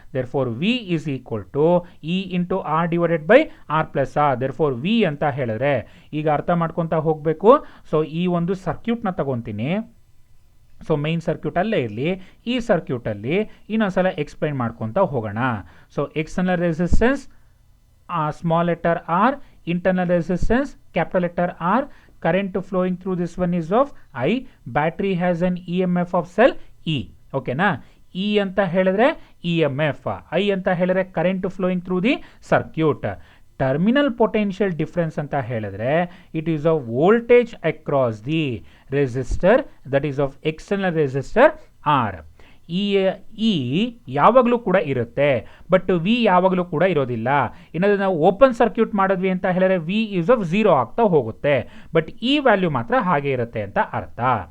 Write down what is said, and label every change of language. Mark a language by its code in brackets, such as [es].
[en] Therefore V is equal to E into R divided by R plus R. [kn] There four V ಅಂತ ಹೇಳಿದ್ರೆ ಈಗ ಅರ್ಥ ಮಾಡ್ಕೊತಾ ಹೋಗಬೇಕು. ಸೊ ಈ ಒಂದು ಸರ್ಕ್ಯೂಟ್ನ ತಗೊತೀನಿ. ಸೊ ಮೈನ್ ಸರ್ಕ್ಯೂಟ್ ಅಲ್ಲೇ ಇರಲಿ. ಈ ಸರ್ಕ್ಯೂಟಲ್ಲಿ ಇನ್ನೊಂದ್ಸಲ ಎಕ್ಸ್ಪ್ಲೈನ್ ಮಾಡ್ಕೊತಾ ಹೋಗೋಣ. [en] So external resistance small letter r, internal resistance capital letter R, current flowing through this one is of I, battery has an EMF of cell E. [kn] ಓಕೆನಾ, E ಅಂತ ಹೇಳಿದ್ರೆ EMF, I ಅಂತ ಹೇಳಿದ್ರೆ [en] current flowing through the circuit. [kn] Terminal potential difference ಅಂತ ಹೇಳಿದ್ರೆ [en] It is of voltage across the resistor that is of external resistor R. [kn] E ಯಾವಾಗಲೂ ಕೂಡ ಇರುತ್ತೆ, ಬಟ್ ವಿ ಯಾವಾಗಲೂ ಕೂಡ ಇರೋದಿಲ್ಲ. ಏನಾದರೂ ನಾವು ಓಪನ್ ಸರ್ಕ್ಯೂಟ್ ಮಾಡಿದ್ವಿ ಅಂತ ಹೇಳಿದ್ರೆ ವಿ ಈಸ್ ಆಫ್ 0 ಆಗ್ತಾ ಹೋಗುತ್ತೆ, ಬಟ್ ಈ ವ್ಯಾಲ್ಯೂ ಮಾತ್ರ ಹಾಗೆ ಇರುತ್ತೆ ಅಂತ ಅರ್ಥ.